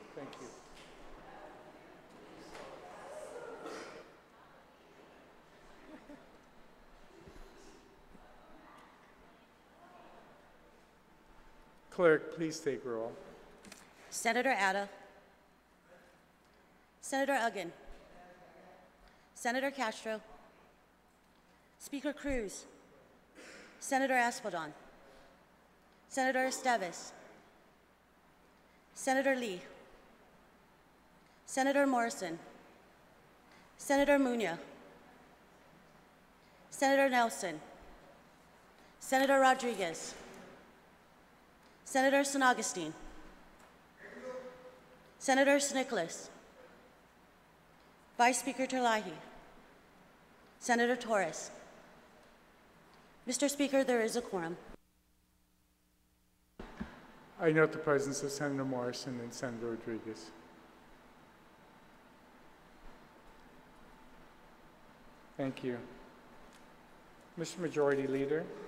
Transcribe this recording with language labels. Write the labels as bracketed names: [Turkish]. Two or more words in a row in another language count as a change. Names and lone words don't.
[English] you. Clerk, please take roll. Senator Atta. Senator Uggan. Senator Castro. Speaker Cruz. Senator Aspaldon. Senator Esteves. Senator Lee. Senator Morrison. Senator Muñoz. Senator Nelson. Senator Rodriguez. Senator San Augustine. Senator Nicholas. Vice Speaker Terlahi. Senator Torres. Mr. Speaker, there is a quorum. I note the presence of Senator Morrison and Senator Rodriguez. Thank you. Mr. Majority Leader.